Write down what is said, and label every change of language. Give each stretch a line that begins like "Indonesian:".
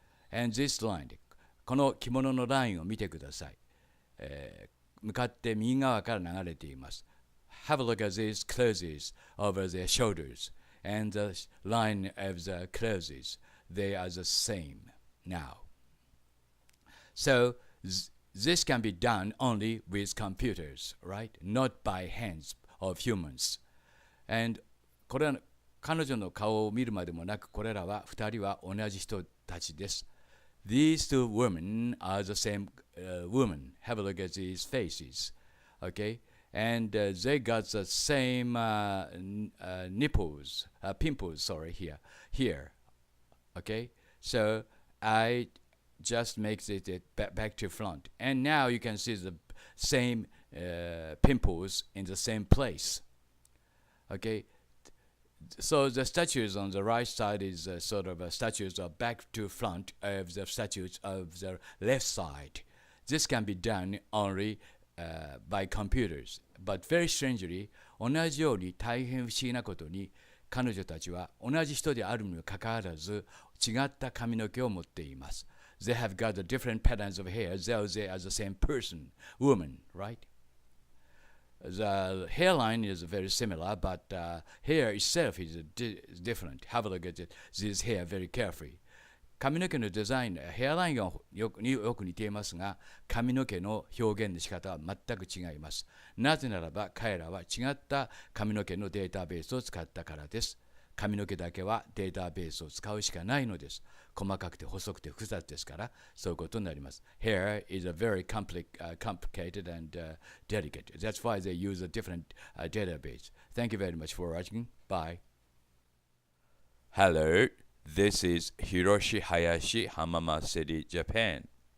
English: And this line,
Japanese: この着物のラインを見てください。向かって右側から流れています。
English: Have a look at these clothes over their shoulders and the line of the clothes. They are the same now. So This can be done only with computers, right? Not by hands of humans.
Japanese: And これは彼女の顔を見るまでもなく、これらは2人は同じ人たちです。
English: These two women are the same woman. Have a look at these faces. Okay? And they got the same nipples, pimples, sorry, here. Okay? So I just make it back to front. And now you can see the same pimples in the same place. Okay? So the statues on the right side is sort of statues of back to front of the statues of the left side. This can be done only by computers. But very strangely,
Japanese: 同じように大変不思議なことに、彼女たちは同じ人であるにもかかわらず違った髪の毛を持っています。
English: They have got the different patterns of hair, though they are the same person, woman, right? The hairline is very similar, but hair itself is different. Have a look at this hair very carefully.
Japanese: 髪の毛のデザイン、ヘアラインがよく似ていますが、髪の毛の表現の仕方は全く違います。なぜならば彼らは違った髪の毛のデータベースを使ったからです。髪の毛だけはデータベースを使うしかないのです。細かくて細くて複雑ですから、そういうことになります。
English: Hair is a very complicated and delicate. That's why they use a different database. Thank you very much for watching. Bye. Hello, this is Hiroshi Hayashi, Hamama City, Japan.